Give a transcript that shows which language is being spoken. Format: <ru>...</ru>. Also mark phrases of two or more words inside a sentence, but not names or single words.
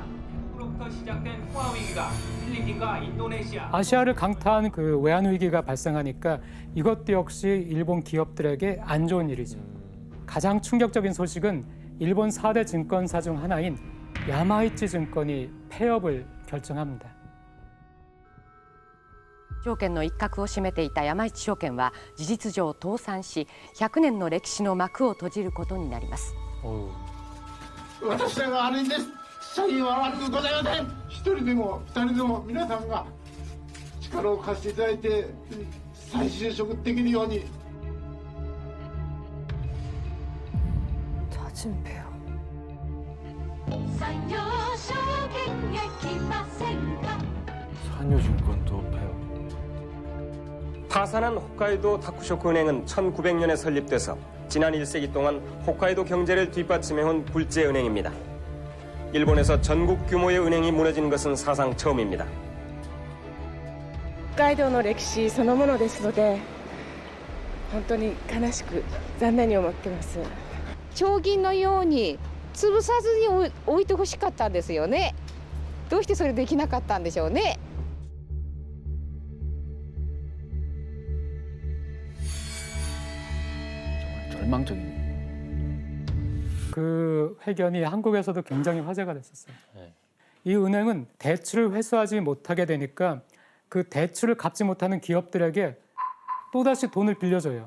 <ko>미국으로부터 시작된 통화 위기가 필리핀과 인도네시아, 아시아를 강타한 그 외환 위기가 발생하니까 이것도 역시 일본 기업들에게 안 좋은 일이죠. 가장 충격적인 소식은 일본 4대 증권사 중 하나인 야마이치 증권이 폐업을 결정합니다.</ko> <ja>証券の一角を占めていた山一証券は事実上倒産し、100年の歴史の幕を閉じることになります。私らが悪いんです。社員は悪くございません。一人でも二人でも皆さんが力を貸していただいて再就職できるように。</ja> <ko>자진배요. 산요증권도 폐업. 파산한 홋카이도 다쿠쇼쿠 은행은 1900년에 설립돼서 지난 1세기 동안 홋카이도 경제를 뒷받침해온 불재 은행입니다. 일본에서 전국 규모의 은행이 무너진 것은 사상 처음입니다.</ko> <ja>北海道の歴史そのものですので、本当に悲しく残念に思ってます。町銀のように潰さずに置いてほしかったんですよね。どうしてそれできなかったんでしょうね。</ja> <ko>절망적인. 그 회견이 한국에서도 굉장히 화제가 됐었어요. 이 은행은 대출을 회수하지 못하게 되니까 그 대출을 갚지 못하는 기업들에게 또다시 돈을 빌려줘요.</ko>